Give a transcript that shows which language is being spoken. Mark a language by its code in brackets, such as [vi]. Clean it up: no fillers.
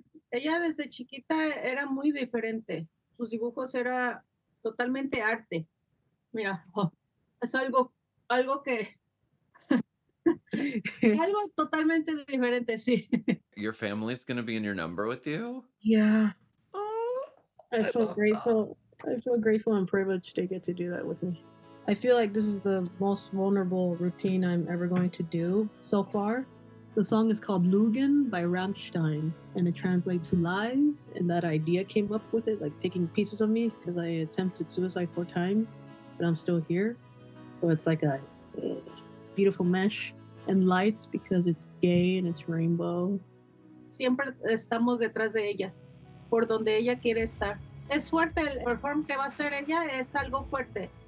[es] Ella desde chiquita era muy diferente. Sus dibujos era totalmente arte. Mira, es algo que algo totalmente diferente, sí. [en] Your family's gonna be in your number with you? Yeah. I feel grateful. I feel grateful and privileged to get to do that with me. I feel like this is the most vulnerable routine I'm ever going to do so far. The song is called Lügen by Rammstein, and it translates to lies, and that idea came up with it, like taking pieces of me, because I attempted suicide 4 times, but I'm still here. So it's like a beautiful mesh, and lights because it's gay and it's rainbow. [es] Siempre estamos detrás de ella, por donde ella quiere estar. Es fuerte, el perform que va a hacer ella es algo fuerte.